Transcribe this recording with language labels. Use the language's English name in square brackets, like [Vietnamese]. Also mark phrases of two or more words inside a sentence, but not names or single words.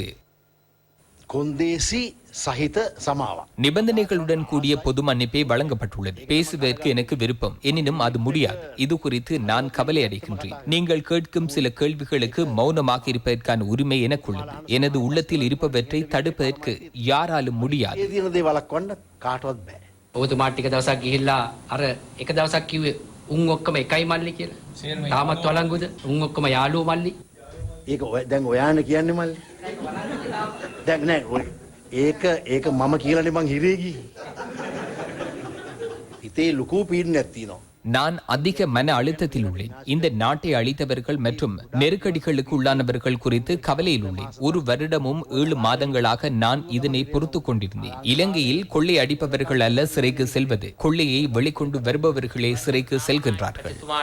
[Sinhala] කොන්දේසි සහිත සමාව [Tamil] நிபந்தனைகளுடன் கூடிய பொது மன்னிப்பே வழங்கப்பட்டுள்ளது. பேசுவதற்கு எனக்கு விருப்பம், எனினும் அது முடியாது. இது குறித்து நான் கவலை அடைகின்றேன். நீங்கள் கேட்கும் சில கேள்விகளுக்கு மௌனமாக இருப்பதற்கான உரிமை எனக்குள்ளது. எனது உள்ளத்தில் இருப்பவற்றை தடுப்பதற்கு யாராலும் முடியாது. [Sinhala] ඔබතුමා ටික දවසක් ගිහිල්ලා අර එක දවසක් කිව්වේ උන් ඔක්කොම එකයි මල්ලි කියලා. තාමත් වළංගුද? උන් ඔක්කොම යාළුවෝ මල්ලි. ඒක දැන් ඔයානේ කියන්නේ මල්ලි. දැන් නෑ ඒක මම කියලානේ මං හිරේ ගියේ. හිතේ ලুকু පීඩනයක් තියෙනවා. [Tamil] நான் அதிக மன அழுத்தத்தில் உள்ளேன். இந்த நாட்டை அழித்தவர்கள் மற்றும் நெருக்கடிகளுக்கு உள்ளானவர்கள் குறித்து கவலையில் உள்ளேன். 1 வருடமும் 7 மாதங்களாக நான் இதனை பொறுத்துக் கொண்டிருந்தேன். இலங்கையில் கொள்ளை அடிப்பவர்கள் அல்ல சிறைக்கு செல்வது, கொள்ளையை வெளிக்கொண்டு வருபவர்களே சிறைக்கு செல்கின்றார்கள்.